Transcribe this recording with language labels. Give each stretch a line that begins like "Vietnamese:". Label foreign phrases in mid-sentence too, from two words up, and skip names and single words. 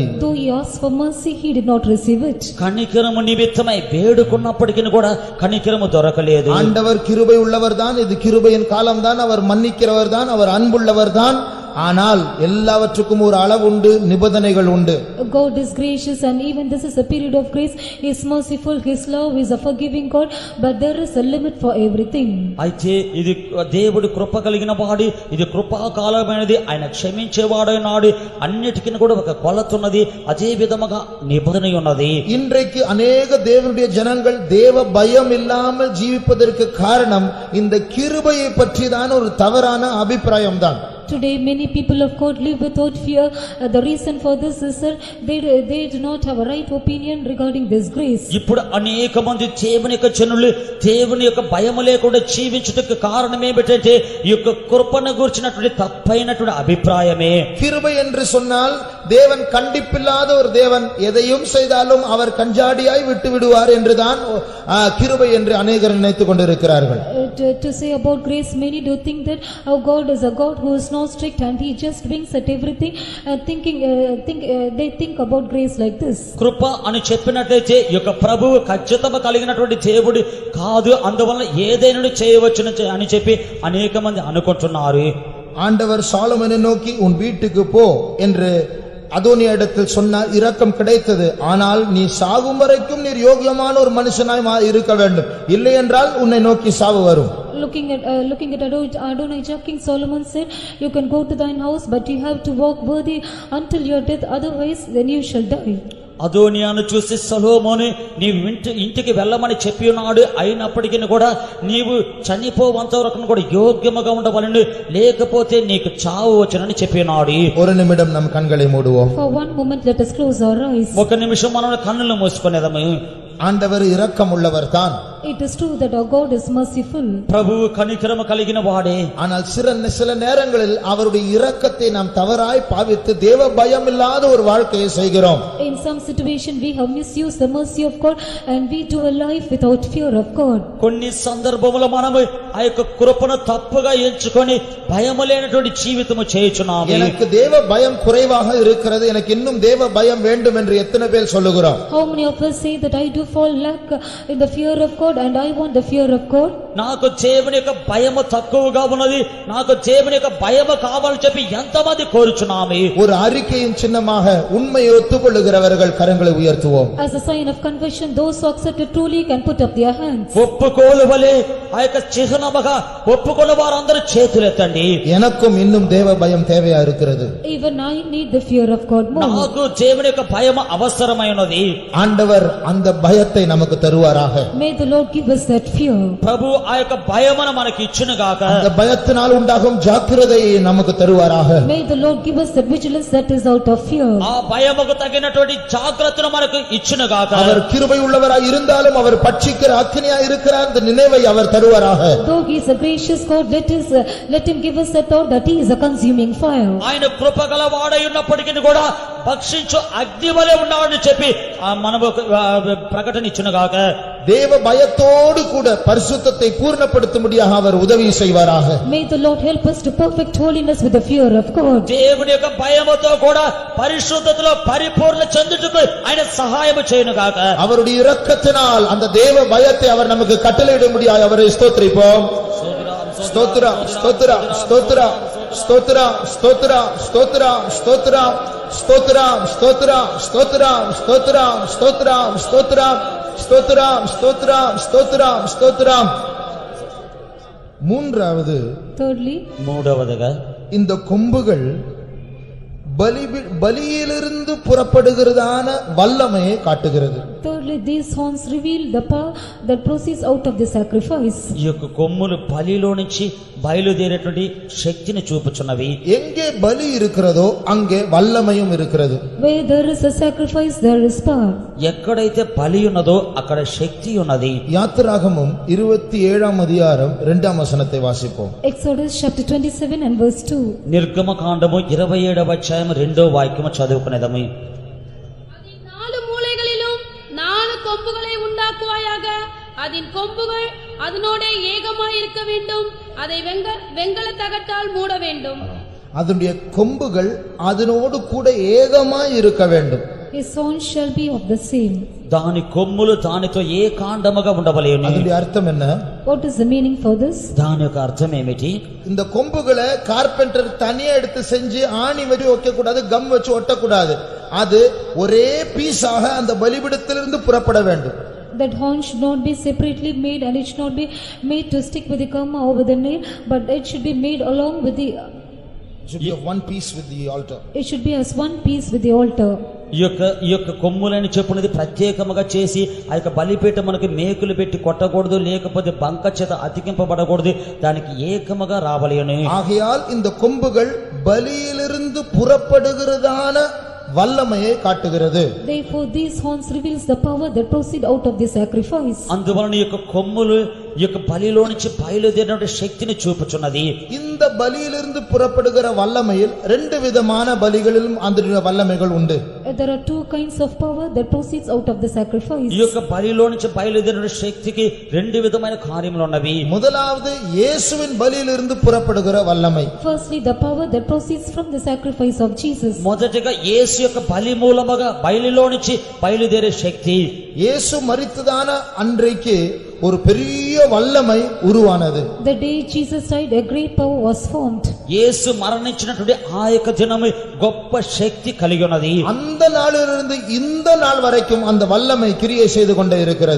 English: Though he asked for mercy, he did not receive it.
Telugu: కనికరము నిమిత్తమై వేడుకున్నప్పటికీ కూడా కనికరము దొరకలేదు.
Tamil: ஆண்டவர் கிருபை உள்ளவர்தான், இது கிருபையின் காலம்தான், அவர் மன்னிக்கிறவர்தான், அவர் அன்புள்ளவர்தான். ஆனால் எல்லாவற்றுக்கும் ஒரு அளவு உண்டு, நிபந்தனைகள் உண்டு.
English: God is gracious and even this is a period of grace. He is merciful, his love is a forgiving God, but there is a limit for everything.
Telugu: అయితే ఇది దేవుడి కృప కలిగిన వాడు, ఇది కృపాకాలమైనది, ఆయన క్షమించేవాడైనాడు. అన్నిటికీ కూడా ఒక కొలత ఉన్నది, అదే విధముగా నిబంధన ఉన్నది.
Tamil: இன்றைக்கு அநேக தேவனுடைய ஜனங்கள் தேவ பயம் இல்லாமல் ஜீவிப்பதற்கு காரணம் இந்த கிருபையை பற்றிதான் ஒரு தவறான அபிப்பிராயம் தான்.
English: Today many people of God live without fear. The reason for this is that they do not have a right opinion regarding this grace.
Telugu: ఇప్పుడు అనేక మంది దేవుని యొక్క జనులు దేవుని యొక్క భయము లేకుండా జీవించుటకు కారణం ఏమిటంటే ఈ యొక్క కృపను గురించినటువంటి తప్పైనటువంటి అభిప్రాయమే.
Tamil: கிருபை என்று சொன்னால் தேவன் கண்டிப்பில்லாத ஒரு தேவன், எதையும் செய்தாலும் அவர் கஞ்சாடியாய் விட்டு விடுவார் என்றுதான் கிருபை என்று அநேகர் நினைத்துக் கொண்டிருக்கிறார்கள்.
English: To say about grace, many do think that our God is a God who is not strict and he just winks at everything and they think about grace like this.
Telugu: కృప అని చెప్పినట్లయితే ఈ యొక్క ప్రభువు ఖచ్చితంగా కలిగినటువంటి దేవుడు కాదు, అందువల్ల ఏదైనా చేయవచ్చును అని చెప్పి అనేక మంది అనుకుంటున్నారు.
Tamil: ஆண்டவர் சாலமோனை நோக்கி உன் வீட்டுக்கு போ என்று அதோனியா இடத்தில் சொன்னார், இரக்கம் கிடைத்தது. ஆனால் நீ சாகும் வரைக்கும் நீர் யோகியமான ஒரு மனுஷனாய் இருக்க வேண்டும், இல்லை என்றால் உன்னை நோக்கி சாவு வரும்.
English: Looking at Adonijah, King Solomon said, you can go to thine house, but you have to walk worthy until your death, otherwise then you shall die.
Telugu: అదోనియాను చూసి సొలొమోను నీవు ఇంటికి వెళ్ళమని చెప్పి ఉన్నాడు, అయినప్పటికీ కూడా నీవు చనిపోవంత వరకు కూడా యోగ్యముగా ఉండవలెను, లేకపోతే నీకు చావు వచ్చునని చెప్పి ఉన్నాడు.
Tamil: ஒரு நிமிடம் நம் கண்களை மூடுவோம்.
English: For one moment let us close our eyes.
Telugu: ఒక నిమిషం మనం కన్నులు మూసుకునేదము.
Tamil: ஆண்டவர் இரக்கம் உள்ளவர் தான்.
English: It is true that our God is merciful.
Telugu: ప్రభువు కనికరము కలిగిన వాడే.
Tamil: ஆனால் சில நேரங்களில் அவருடைய இரக்கத்தை நாம் தவறாய் பாவித்து தேவ பயம் இல்லாத ஒரு வாழ்க்கையை செய்கிறோம்.
English: In some situation we have misused the mercy of God and we do a life without fear of God.
Telugu: కొన్ని సందర్భములో మనము ఆ యొక్క కృపను తప్పుగా ఎంచుకొని భయము లేనటువంటి జీవితము చేయుచున్నాము.
Tamil: எனக்கு தேவ பயம் குறைவாக இருக்கிறது, எனக்கு இன்னும் தேவ பயம் வேண்டும் என்று எத்தனை பேர் சொல்லுகிறோம்?
English: How many of us say that I do fall lack in the fear of God and I want the fear of God?
Telugu: నాకు దేవుని యొక్క భయము తక్కువగా ఉన్నది, నాకు దేవుని యొక్క భయము కావాలని చెప్పి ఎంతమంది కోరుచున్నాము.
Tamil: ஒரு அறிக்கையின் சின்னமாக உண்மையை ஒத்துக்கொள்ளுகிறவர்கள் கரங்களை உயர்த்துவோம்.
English: As a sign of confession, those who accept it truly can put up their hands.
Telugu: ఒప్పుకోలువలే ఆ యొక్క చిహ్నముగా ఒప్పుకున్న వారందరూ చేతులెత్తండి.
Tamil: எனக்கும் இன்னும் தேவ பயம் தேவையா இருக்கிறது.
English: Even I need the fear of God more.
Telugu: నాకు దేవుని యొక్క భయము అవసరమైనది.
Tamil: ஆண்டவர் அந்த பயத்தை நமக்கு தருவாராக.
English: May the Lord give us that fear.
Telugu: ప్రభు ఆ యొక్క భయమును మనకి ఇచ్చును గాక.
Tamil: அந்த பயத்தினால் உண்டாகும் ஜாக்கிரதையை நமக்கு தருவாராக.
English: May the Lord give us that vigilance that is out of fear.
Telugu: ఆ భయముకు తగినటువంటి జాగ్రత్తను మనకు ఇచ్చును గాక.
Tamil: அவர் கிருபை உள்ளவராய் இருந்தாலும் அவர் பட்சிக்கிற அக்கினியாய் இருக்கிறார், அந்த நினைவை அவர் தருவாராக.
English: Though he is a gracious God, let him give us the thought that he is a consuming fire.
Telugu: ఆయన కృపగల వాడై ఉన్నప్పటికీ కూడా భక్షించు అగ్ని వలె ఉన్నాడని చెప్పి మనము ప్రకటన ఇచ్చును గాక.
Tamil: தேவ பயத்தோடு கூட பரிசுத்தத்தை பூர்ணப்படுத்தும்படியாக அவர் உதவி செய்வாராக.
English: May the Lord help us to perfect holiness with the fear of God.
Telugu: దేవుని యొక్క భయముతో కూడా పరిశుద్ధతలో పరిపూర్ణ చెందుటకు ఆయన సహాయం చేయను గాక.
Tamil: அவருடைய இரக்கத்தினால் அந்த தேவ பயத்தை அவர் நமக்கு கட்டளையிடும்படியாக அவரை ஸ்தோத்திரிப்போம். ஸ்தோத்திரா ஸ்தோத்திரா ஸ்தோத்திரா ஸ்தோத்திரா ஸ்தோத்திரா ஸ்தோத்திரா ஸ்தோத்திரா ஸ்தோத்திரா ஸ்தோத்திரா ஸ்தோத்திரா ஸ்தோத்திரா ஸ்தோத்திரா ஸ்தோத்திரா ஸ்தோத்திரா ஸ்தோத்திரா ஸ்தோத்திரா ஸ்தோத்திரா. மூன்றாவது, மூடவதுగా இந்த கொம்புகள் பலியிலிருந்து புறப்படுகிறதான வல்லமையை காட்டுகிறது.
English: Thirdly, these horns reveal the power that proceeds out of the sacrifice.
Telugu: ఈ యొక్క కొమ్ములు బలిలో నుంచి బయలుదేరేటువంటి శక్తిని చూపుచున్నవి.
Tamil: எங்கே பலி இருக்கிறதோ அங்கே வல்லமையும் இருக்கிறது.
English: Where there is a sacrifice, there is power.
Telugu: ఎక్కడైతే బలి ఉన్నదో అక్కడ శక్తి ఉన్నది.
Tamil: யாத்திராகமம் 27ஆம் அதிகாரம் 2ஆம் வசனத்தை வாசிப்போம்.
English: Exodus chapter 27 and verse 2.
Telugu: నిర్గమకాండము 27వ అధ్యాయం 2వ వాక్యము చదువుకునేదము.
Tamil: அதின் 4 மூலைகளிலும் 4 கொம்புகளை உண்டாக்குவாயாக. அதன் கொம்புகள் அதனோட ஏகமாய் இருக்க வேண்டும். அதை வெங்கல தகட்டால் மூட வேண்டும். அதனுடைய கொம்புகள் அதனோடு கூட ஏகமாய் இருக்க வேண்டும்.
English: His horns shall be of the same.
Telugu: దాని కొమ్ములు దానితో ఏకాండముగా ఉండవలెను.
Tamil: அதனுடைய அர்த்தம் என்ன?
English: What is the meaning for this?
Telugu: దాని యొక్క అర్థం ఏమిటి?
Tamil: இந்த கொம்புகளை கார்பெண்டர் தனியா எடுத்து செஞ்சு ஆணி வரி வைக்க கூடாது, கம் வச்சு ஒட்டக்கூடாது. அது ஒரே பீஸாக அந்த பலிபீடத்திலிருந்து புறப்பட வேண்டும்.
English: That horn should not be separately made, and it should not be made to stick with the comb or with the nail, but it should be made along with the. It should be of one piece with the altar. It should be as one piece with the altar.
Telugu: ఈ యొక్క కొమ్ములని చెప్పున్నది ప్రత్యేకముగా చేసి ఆ యొక్క బలిపీఠం మనకి మేకులు పెట్టి కొట్టకూడదు, లేకపోతే బంక చేత అతికింపబడకూడదు, దానికి ఏకముగా రావలేను.
Tamil: ஆகையால் இந்த கொம்புகள் பலியிலிருந்து புறப்படுகிறதான வல்லமையை காட்டுகிறது.
English: Therefore these horns reveals the power that proceed out of the sacrifice.
Telugu: అందువలన ఈ యొక్క కొమ్ములు ఈ యొక్క బలిలో నుంచి బయలుదేరిన శక్తిని చూపుచున్నది.
Tamil: இந்த பலியிலிருந்து புறப்படுகிற வல்லமையில் ரெண்டு விதமான பலிகளிலும் அந்த வல்லமைகள் உண்டு.
English: There are two kinds of power that proceeds out of the sacrifice.
Telugu: ఈ యొక్క బలిలో నుంచి బయలుదేరిన శక్తికి రెండు విధమైన కార్యములు ఉన్నవి.
Tamil: முதலாவது இயேசுவின் பலியிலிருந்து புறப்படுகிற வல்லமை.
English: Firstly, the power that proceeds from the sacrifice of Jesus.
Telugu: మొదటిగా యేసు యొక్క బలి మూలముగా బలిలో నుంచి బయలుదేరే శక్తి.
Tamil: இயேசு மரித்ததான அன்றைக்கு ஒரு பெரிய வல்லமை உருவானது.
English: The day Jesus died, a great power was formed.
Telugu: యేసు మరణించినటువంటి ఆ యొక్క దినము గొప్ప శక్తి కలిగి ఉన్నది.
Tamil: அந்த நாளிலிருந்து இந்த நாள் வரைக்கும் அந்த வல்லமை கிரியை செய்து கொண்டே இருக்கிறது.